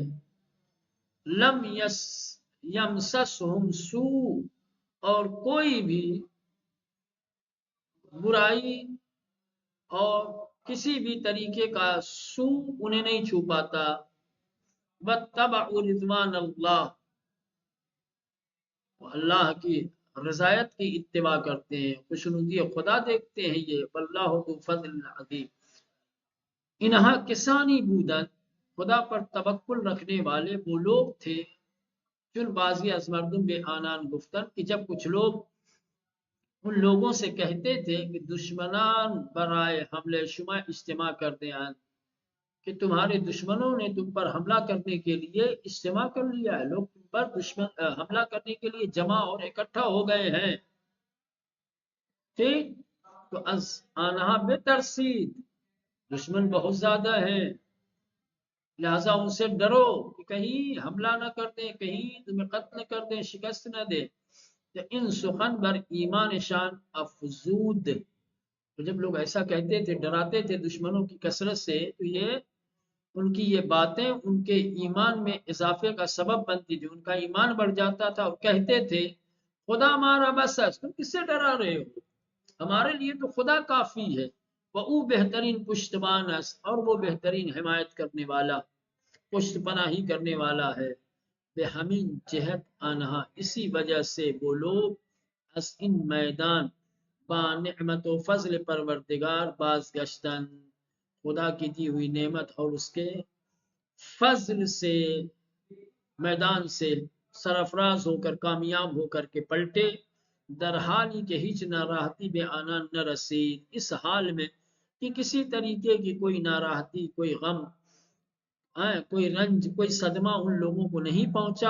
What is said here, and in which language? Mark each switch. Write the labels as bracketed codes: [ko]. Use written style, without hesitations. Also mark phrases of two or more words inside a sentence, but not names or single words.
[ar] لم یمسسہم سوء، [ur] اور کوئی بھی برائی اور کسی بھی طریقے کا سوء انہیں نہیں چھو پاتا۔ [ar] واتبعوا رضوان اللہ، [ur] اللہ کی رضایت کی اتباع کرتے ہیں، خوشنودی خدا دیکھتے ہیں یہ، [ar] واللہ ذو فضل عظیم۔ [fa] انہا کسانی بودن، [ur] خدا پر توکل رکھنے والے وہ لوگ تھے، [fa] چون بازی از مردم بے آنان گفتن، [ur] کہ جب کچھ لوگ ان لوگوں سے کہتے تھے کہ [fa] دشمنان برائے حملے شما اجتماع [ur] کرتے ہیں، کہ تمہارے دشمنوں نے تم پر حملہ کرنے کے لیے اجتماع کر لیا ہے، لوگ تم پر حملہ کرنے کے لیے جمع اور اکٹھا ہو گئے ہیں، ٹھیک؟ [fa] تو از آنہا بے ترسید، [ur] دشمن بہت زیادہ ہیں، لہذا ان سے ڈرو کہ کہیں حملہ نہ کر دیں، کہیں تمہیں قتل کر دیں، شکست نہ دیں۔ [fa] کہ ان سخن بر ایمان شان افزود، [ur] تو جب لوگ ایسا کہتے تھے، ڈراتے تھے دشمنوں کی کثرت سے، تو یہ ان کی یہ باتیں ان کے ایمان میں اضافے کا سبب بنتی تھی، ان کا ایمان بڑھ جاتا تھا، اور کہتے تھے خدا ہمارا بس ہے، تم کس سے ڈرا رہے ہو، ہمارے لیے تو خدا کافی ہے۔ [fa] وہ بہترین پشتبان است، [ur] اور وہ بہترین حمایت کرنے والا، پشت پناہی کرنے والا ہے۔ [fa] بے ہمین جہت آنہا، [ur] اسی وجہ سے وہ لوگ [fa] از ان میدان با نعمت و فضل پروردگار باز گشتن، [ur] خدا کی دی ہوئی نعمت اور اس کے فضل سے میدان سے سرفراز ہو کر کامیاب ہو کر کے پلٹے, [fa] در حالی کہ ہیچ ناراحتی بے آنا نہ رسید، [ur] اس حال میں کہ کسی طریقے کی کوئی ناراحتی، کوئی غم، کوئی رنج، کوئی صدمہ ان لوگوں کو نہیں پہنچا۔